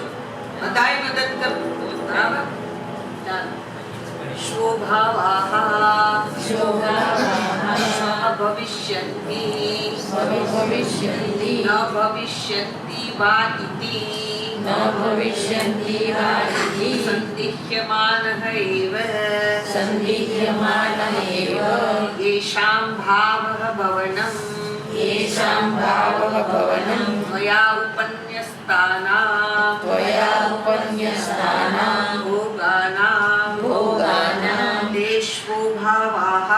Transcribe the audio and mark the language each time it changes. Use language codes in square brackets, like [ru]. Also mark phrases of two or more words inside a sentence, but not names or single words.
[gu] બધાય મદદ કરજો. બરાબર. ચાલો. [sa] શોભાવાહ ભવિષ્યન્તિ ન ભવિષ્યન્તિ વા ઇતિ સંદિહ્યમાનઃ એવ येषां भावः भवनं त्वया उपन्यस्तानां भोगानां देशो भावा